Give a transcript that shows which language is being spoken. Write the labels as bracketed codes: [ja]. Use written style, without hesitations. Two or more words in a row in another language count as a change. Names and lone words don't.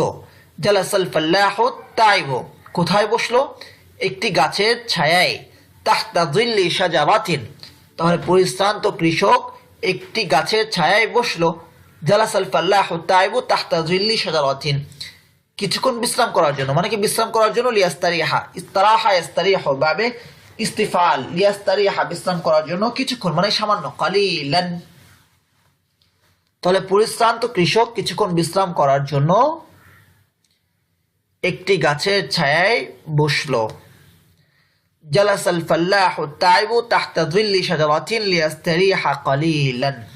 [ar] جلس الفلاح تعب, [bn] কোথায় বসলো? একটি গাছের ছায়ায়। [ar] تحت ظل شجرة, [bn] তাহলে পরিশ্রান্ত কৃষক একটি গাছের ছায়ায় বসলো। [ar] جلس الفلاح تعب تحت ظل شجرة, [bn] কিছুক্ষণ বিশ্রাম করার জন্য, মানে কি বিশ্রাম করার জন্য। [ar] ليستريح، استراح يستريح باب استفعال، ليستريح [bn] বিশ্রাম করার জন্য, কিছুক্ষণ মানে সামান্য, কালিলান। তাহলে পরিশ্রান্ত কৃষক কিছুক্ষণ বিশ্রাম করার জন্য একটি গাছের ছায়ায় বসলো। [ar] جلس الفلاح تعب تحت ظل شجرة ليستريح قليلا.